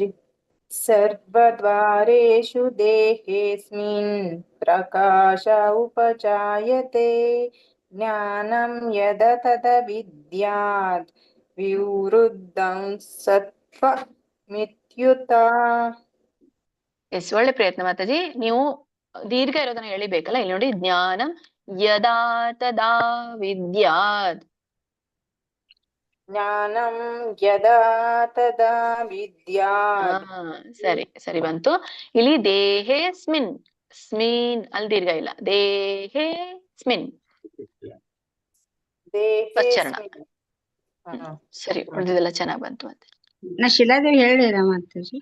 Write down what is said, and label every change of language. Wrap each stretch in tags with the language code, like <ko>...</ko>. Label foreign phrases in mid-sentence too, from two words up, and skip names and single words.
<sa>ಸರ್ವದ್ವಾರೇಷು ದೇಹೇಸ್ಮಿನ್ ಪ್ರಕಾಶ ಉಪಜಾಯತೆ ಜ್ಞಾನಂ ಯದ ತದ ವಿದ್ಯಾತ್ ವಿವೃದ್ಧಂ ಸತ್ವಮಿತ್ಯುತ.</sa> <kn>ಎಸ್, ಒಳ್ಳೆ ಪ್ರಯತ್ನ ಮಾತಾಜಿ. ನೀವು ದೀರ್ಘ ಇರೋದನ್ನ ಎಳಿಬೇಕಲ್ಲ. ಇಲ್ಲಿ ನೋಡಿ</kn> <sa>ಜ್ಞಾನಂ ಯದಾ ತದಾ ವಿದ್ಯಾತ್. ಜ್ಞಾನಂ ಯದಾ ತದಾ ವಿದ್ಯಾತ್.</sa> <kn>ಸರಿ ಸರಿ ಬಂತು. ಇಲ್ಲಿ</kn> <sa>ದೇಹೇ ಸ್ಮಿನ್,</sa> <kn>ಸ್ಮಿನ್ ಅಲ್ಲಿ ದೀರ್ಘ ಇಲ್ಲ.</kn> <sa>ದೇಹೇ ಸ್ಮಿನ್</sa> <kn>ಚರಣ. ಸರಿ, ಉಳಿದಿದೆಲ್ಲ ಚೆನ್ನಾಗ್ ಬಂತು. ಮತ್ತೆ ಶಿಲಾದೇವಿ ಹೇಳಿರ ಮಾತಾಜಿ?</kn>